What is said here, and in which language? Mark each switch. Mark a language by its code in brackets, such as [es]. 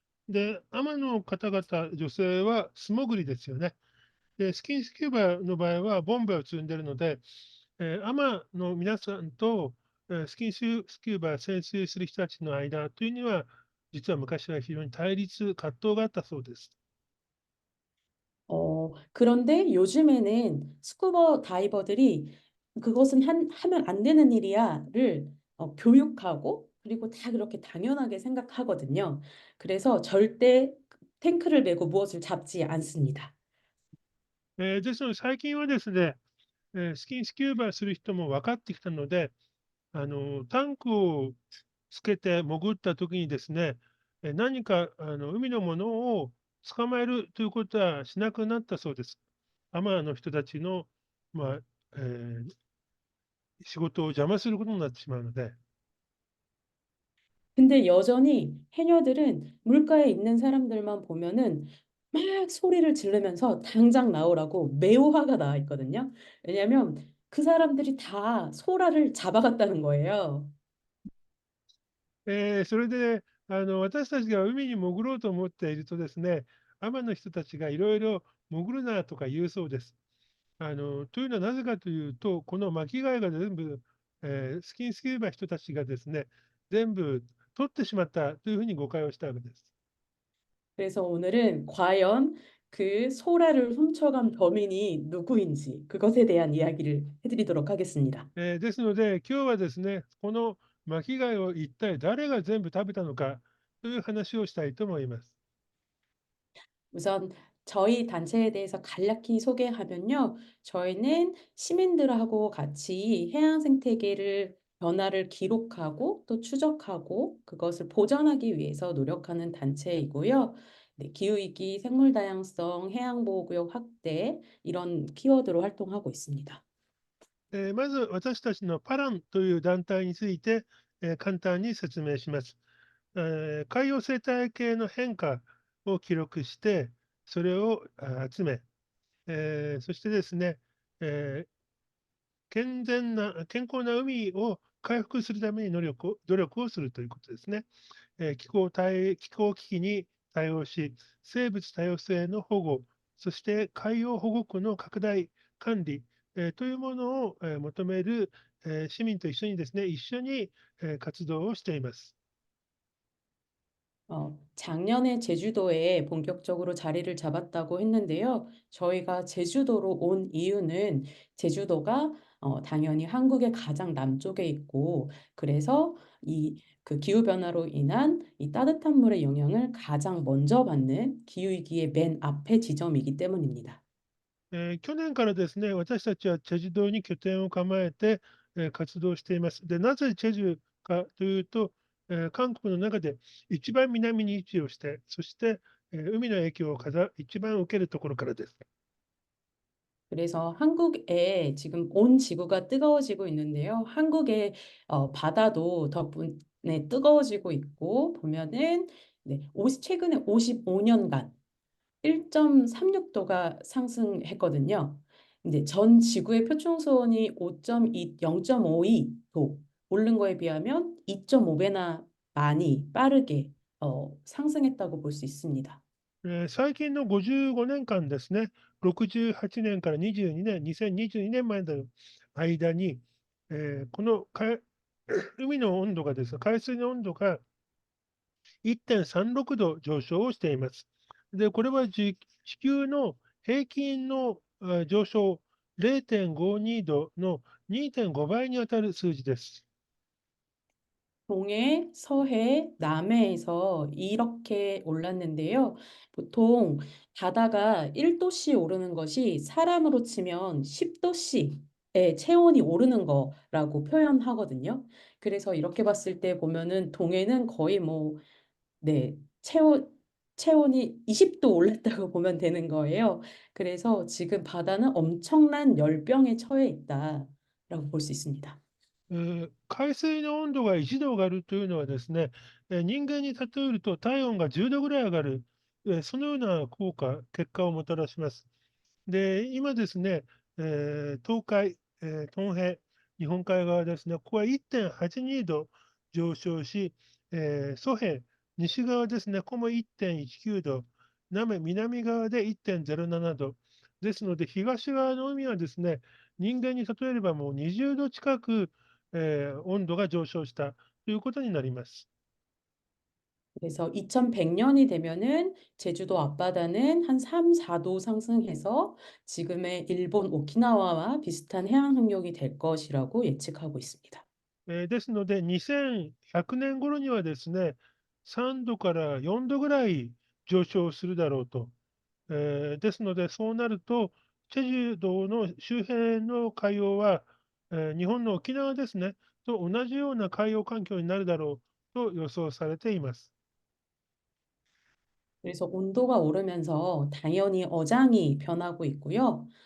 [ja] で、アマの方々、女性は素潜りですよね。で、スキンスキューバの場合はボンベを積んでるので、アマの皆さんと、スキューバ潜水する人たちの間というには、実は昔は非常に葛藤があったそうです。 [ko] 그런데 요즘에는 스쿠버 다이버들이 그것은 하면 안 되는 일이야를 교육하고 그리고 다 그렇게 당연하게 생각하거든요. 그래서 절대 탱크를 메고 무엇을 잡지 않습니다. [ja] ですので、最近はですね、スキューバする人も分かってきたので、タンクをつけて潜った時にですね、何か海のものを捕まえるということはしなくなったそうです。アマの人たちの、まあ、えー仕事を邪魔することになってしまうので、 [ko] 근데 여전히 해녀들은 물가에 있는 사람들만 보면은 막 소리를 지르면서 당장 나오라고 매우 화가 나 있거든요. 왜냐하면 그 사람들이 다 소라를 잡아갔다는 거예요. [ja] それで、私たちが海に潜ろうと思っているとですね、アマの人たちがいろいろ潜るなとか言うそうです。というのはなぜかというと、この巻き貝が全部、スキンスキューバ人たちがですね、全部取ってしまったというふうに誤解をしたわけです。 [ko] 그래서 오늘은 과연 그 소라를 훔쳐간 범인이 누구인지 그것에 대한 이야기를 해드리도록 하겠습니다. [ja] ですので、今日はですね、この巻き貝を一体誰が全部食べたのかという話をしたいと思います。 [ko] 우선 저희 단체에 대해서 간략히 소개하면요. 저희는 시민들하고 같이 해양 생태계를 변화를 기록하고 또 추적하고 그것을 보전하기 위해서 노력하는 단체이고요. 네, 기후위기, 생물다양성, 해양보호구역 확대 이런 키워드로 활동하고 있습니다. [ja] まず私たちのパランという団体について、簡単に説明します。海洋生態系の変化を記録して、それを集め、そしてですね、え健康な海を回復するために努力をするということですね。気候危機に対応し、生物多様性の保護、そして海洋保護区の拡大、管理、というものを、求める、市民と一緒にですね、一緒に、活動をしています。 [ko] 작년에 제주도에 본격적으로 자리를 잡았다고 했는데요. 저희가 제주도로 온 이유는 제주도가 당연히 한국의 가장 남쪽에 있고, 그래서 그 기후변화로 인한 이 따뜻한 물의 영향을 가장 먼저 받는 기후위기의 맨 앞에 지점이기 때문입니다. [ja] 去年からですね、私たちはチェジュ島に拠点を構えて、活動しています。で、なぜチェジュかというと、韓国の中で一番南に位置をして、そして、海の影響を一番受けるところからです。 [ko] 그래서 한국에 지금 온 지구가 뜨거워지고 있는데요. 한국의 바다도 덕분에 뜨거워지고 있고 보면은 네, 최근에 55년간 1.36도가 상승했거든요. 근데 전 지구의 표준 수온이 0.52도. 오른 거에 비하면 2.5배나 많이 빠르게 상승했다고 볼 수 있습니다. [ja] 最近の55年間ですね、68年から22年、2022年までの間に、この海の温度がですね、海水の温度が1.36度上昇をしています。で、これは地球の平均の上昇0.52度の2.5倍にあたる数字です。 [ko] 동해, 서해, 남해에서 이렇게 올랐는데요. 보통 바다가 1도씩 오르는 것이 사람으로 치면 10도씩의 체온이 오르는 거라고 표현하거든요. 그래서 이렇게 봤을 때 보면은 동해는 거의 뭐, 네, 체온이 20도 올랐다고 보면 되는 거예요. 그래서 지금 바다는 엄청난 열병에 처해 있다라고 볼 수 있습니다. [ja] 海水の温度が1度上がるというのはですね、人間に例えると体温が10度ぐらい上がる、そのような結果をもたらします。で、今ですね、東海、東平、日本海側ですね、ここは1.82度上昇し、蘇平、西側ですね、ここも1.19度、南側で1.07度。ですので、東側の海はですね、人間に例えればもう20度近く、温度が上昇したということになります。 [ko] 그래서 2100년이 되면은 제주도 앞바다는 한 3, 4도 상승해서 지금의 일본 오키나와와 비슷한 해양 환경이 될 것이라고 예측하고 있습니다. [ja] ですので、2100年頃にはですね、3度から4度ぐらい上昇するだろうと。ですので、そうなると、チェジュ島の周辺の海洋は、日本の沖縄ですね、と同じような海洋環境になるだろうと予想されています。 [ko] 그래서 온도가 오르면서 당연히 어장이 변하고 있고요.